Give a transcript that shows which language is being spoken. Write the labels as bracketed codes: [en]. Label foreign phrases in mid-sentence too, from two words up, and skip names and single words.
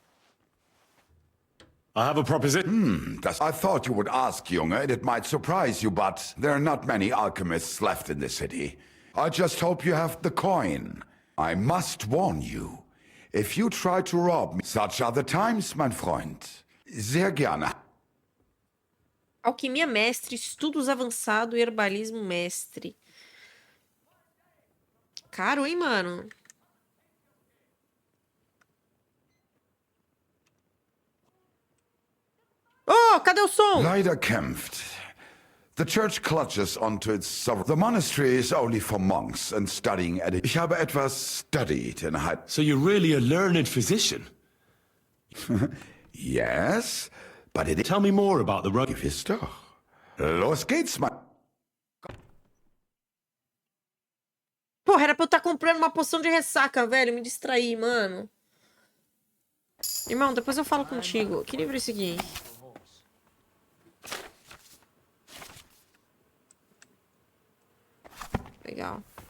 [en] I have a proposition. I thought you would ask, Junge, and it might surprise you, but there are not many alchemists left in the city. I just hope you have the coin. I must warn you. If you try to rob me... Such are the times, [de] mein Freund. Sehr gerne. [pt] Alquimia mestre, estudos avançado e herbalismo mestre. Caro, hein, mano? Oh, cadê o som? [de] Leider kämpft. [en] The church clutches onto its sovereign. The monastery is only for monks and studying at it. [de] Ich habe etwas [en] studied in high... So you're really a learned physician? Yes, but it... Tell me more about the road. [de] Gewiss doch. Los geht's, mein... [pt] Porra, era pra eu estar comprando uma poção de ressaca, velho. Me distraí, mano. Irmão, depois eu falo contigo. Que livro é esse aqui? Legal.